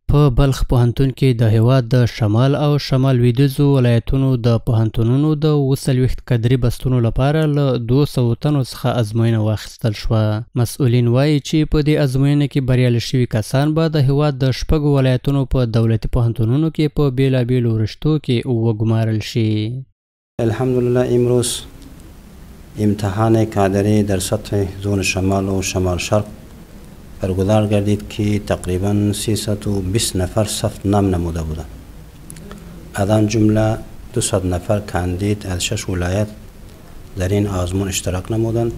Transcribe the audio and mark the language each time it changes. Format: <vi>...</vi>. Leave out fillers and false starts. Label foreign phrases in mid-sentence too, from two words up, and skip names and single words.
<ps>په بلخ پوهنتون کې د هېواد د شمال او شمال لویدیځو ولایتونو د پوهنتونونو د 40 کدري بستونو لپاره له 200 تنو څخه ازموینه واخیستل شوه. مسؤلین وایي چې په دې ازموینه کې بریالي شوي کسان به د هېواد د 6 ولایتونو په دولتي پوهنتونونو کې په بېلابېلو رشتو کې وګمارل شي.</ps> <fa>الحمدلله امروز امتحان کادری در سطح زون شمال و شمال شرق برگزار گردید که تقریبا 320 نفر ثبت نام نموده بودند. از آن جمله 200 نفر کاندید از 6 ولایت در این آزمون اشتراک نمودند.</fa>